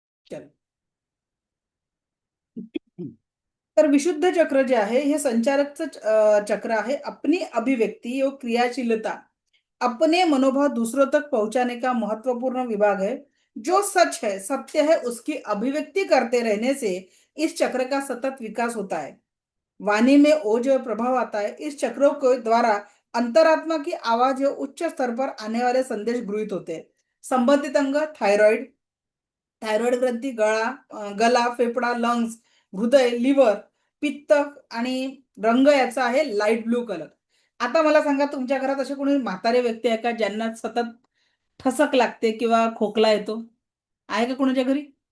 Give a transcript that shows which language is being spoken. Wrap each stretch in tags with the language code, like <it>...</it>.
<mr>चल. तर विशुद्ध चक्र जे आहे हे संचारकचं चक्र आहे.</mr> <hi>अपनी अभिव्यक्ति और क्रियाशीलता, अपने मनोभाव दूसरों तक पहुंचाने का महत्वपूर्ण विभाग है. जो सच है, सत्य है, उसकी अभिव्यक्ति करते रहने से इस चक्र का सतत विकास होता है. वाणी में ओज और प्रभाव आता है. इस चक्रों के द्वारा अंतरात्मा की आवाज और उच्च स्तर पर आने वाले संदेश गृहीत होते हैं.</hi> <mr>संबंधित अंग थायरॉइड, थायरॉइड ग्रंथी, गला, फेफडा, लंग्स, हृदय, लिव्हर, पित्त आणि रंग याचा आहे लाईट ब्लू कलर. आता मला सांगा तुमच्या घरात असे कोणी म्हातारे व्यक्ती आहे का ज्यांना सतत ठसक लागते किंवा खोकला येतो? आहे का कोणाच्या घरी?</mr>